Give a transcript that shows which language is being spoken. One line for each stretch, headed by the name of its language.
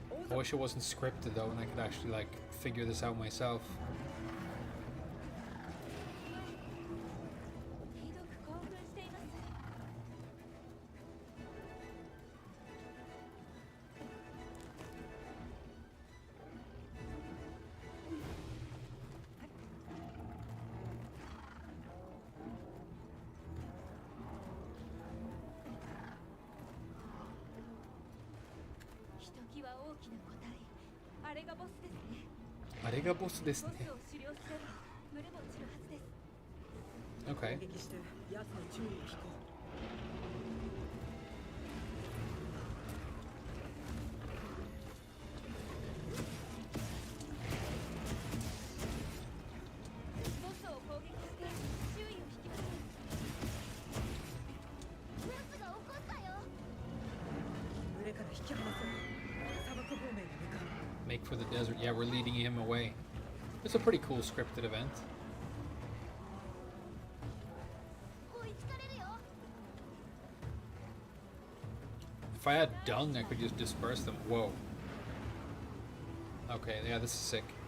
English: I wish it wasn't scripted though, and I could actually like figure this out myself.
Japanese: ひどく興奮しています。ひときわ大きな個体、あれがボスですね。あれがボスですね。ボスを狩猟すれば群れも散るはずです。
English: Okay.
Japanese: 攻撃して奴の注意を引こう。ボスを攻撃して注意を引きます。奴が怒ったよ。群れから引き離そう。砂漠方面へ向かう。
English: Make for the desert. Yeah, we're leading him away. It's a pretty cool scripted event.
Japanese: 追いつかれるよ。
English: If I had dung, I could just disperse them. Whoa. Okay, yeah, this is sick.